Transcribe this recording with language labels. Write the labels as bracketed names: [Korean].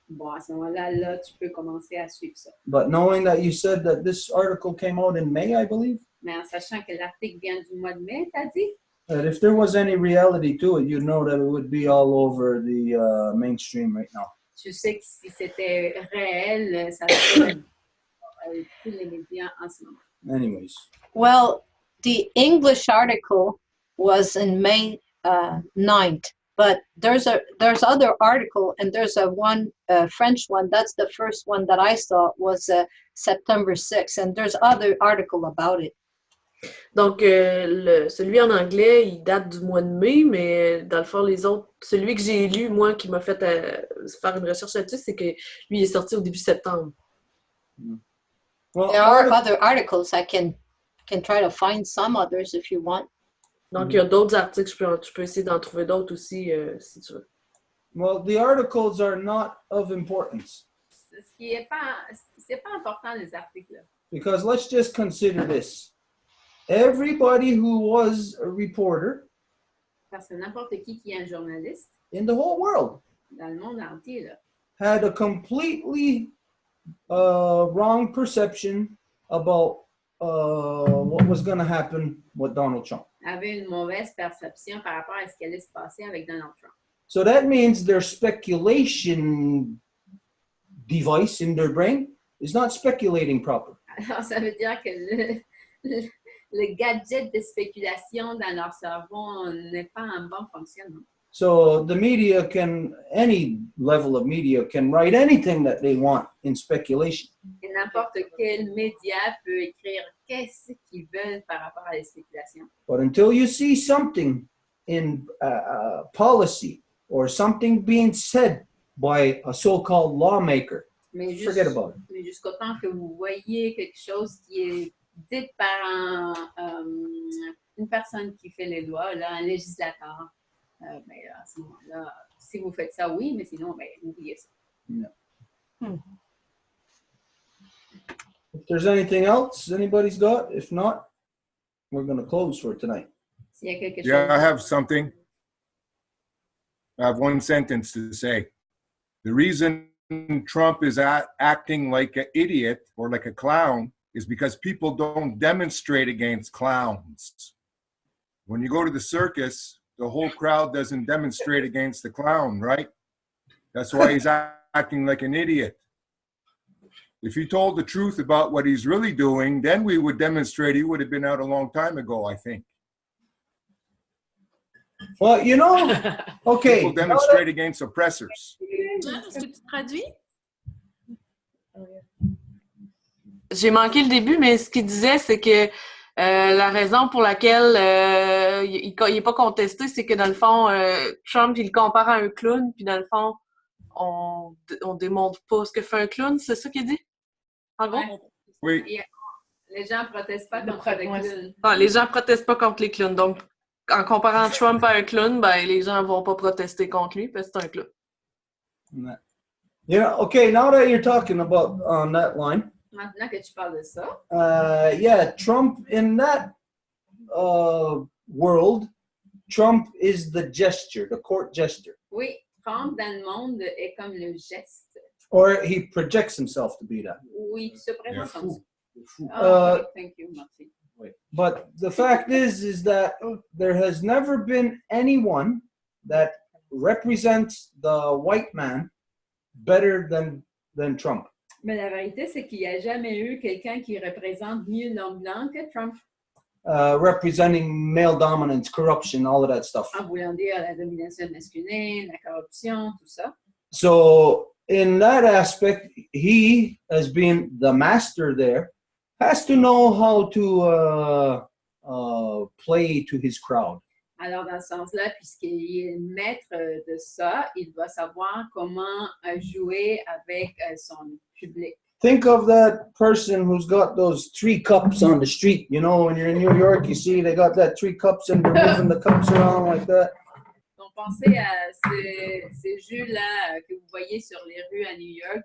[French] bon, à ce moment-là, là, tu peux commencer à suivre ça. [English] But knowing that you said that this article came out in May, I believe, [French] Mais en sachant que l'article vient du mois de mai, t'as dit? [English] that if there was any reality to it, you'd know that it would be all over the mainstream right now. [French] Tu sais que si c'était réel, ça serait tous les médias en ce moment. [English] Anyways. Well, the English article was in May 9th, but there's other article, and there's a French one. That's the first one that I saw was September 6th, and there's other article about it. [French] Donc, celui en anglais, il date du mois de mai, mais dans le fond, les autres, celui que j'ai lu, moi, qui m'a fait faire une recherche là-dessus, c'est que lui, il est sorti au début septembre. [English] Well, There are other articles. I can try to find some others if you want. [French] Donc, il y a d'autres articles, tu peux essayer d'en trouver d'autres aussi, si tu veux. [English] well, the articles are not of importance [French] Ce qui est pas, c'est pas important, les articles. [English] because let's just consider this. Everybody who was a reporter [French] Parce que n'importe qui est un journaliste, [English] in the whole world [French] dans le monde entier, là, [English] had a completely wrong perception about what was going to happen with Donald Trump. [French] avait une mauvaise perception par rapport à ce qui allait se passer avec Donald Trump. [English] So that means their speculation device in their brain is not speculating properly. [French] Alors, ça veut dire que le gadget de spéculation dans leur cerveau n'est pas en bon fonctionnement. [English] So the media any level of media can write anything that they want in speculation. [French] Et n'importe quel média peut écrire qu'est-ce qu'ils veulent par rapport à la spéculation. [English] But until you see something in policy or something being said by a so-called lawmaker, forget about it. [French] Mais jusqu'au temps que vous voyez quelque chose qui est dit par une personne qui fait les lois, là, un législateur, à ce moment-là, si vous faites ça, oui, mais sinon, oubliez ça. [English] Yeah. If there's anything else anybody's got, if not, we're going to close for tonight. [French] S'il y a quelque chose. [English] Yeah, I have something. I have one sentence to say. The reason Trump is acting like an idiot or like a clown is because people don't demonstrate against clowns. When you go to the circus, the whole crowd doesn't demonstrate against the clown, right? That's why he's acting like an idiot. If he told the truth about what he's really doing, then we would demonstrate. He would have been out a long time ago, I think. Well, you know, okay. People demonstrate against oppressors. [French] Est-ce que tu traduis? J'ai manqué le début, mais ce qu'il disait, c'est que La raison pour laquelle il n'est pas contesté, c'est que dans le fond, Trump, il le compare à un clown, puis dans le fond, on démontre pas ce que fait un clown, c'est ça qu'il dit? En gros? Oui. Les gens protestent pas contre les clowns. Ah, les gens protestent pas contre les clowns. Donc, en comparant Trump à un clown, ben, les gens vont pas protester contre lui parce que c'est un clown. [English] Yeah, okay, now that you're talking about on that line, [French] Maintenant que tu parles de ça, [English] yeah, Trump in that world, Trump is the gesture, the court gesture. [French] oui, Trump dans le monde est comme le geste. [English] Or he projects himself to be that. [French] Oui, il se présente comme ça. Uh, [English] Thank you, merci. But the fact is that there has never been anyone that represents the white man better than Trump. [French] Mais la vérité, c'est qu'il n'y a jamais eu quelqu'un qui représente mieux l'homme blanc que Trump. [English] Representing male dominance, corruption, all of that stuff. [French] En voulant dire la domination masculine, la corruption, tout ça. [English] So in that aspect, he, as being the master there, has to know how to play to his crowd. [French] Alors, dans ce sens-là, puisqu'il est maître de ça, il doit savoir comment jouer avec son public. [English] Think of that person who's got those 3 cups on the street. You know, when you're in New York, you see they got that 3 cups and they're moving the cups around like that. [French] Donc, pensez à ces jeux-là que vous voyez sur les rues à New York.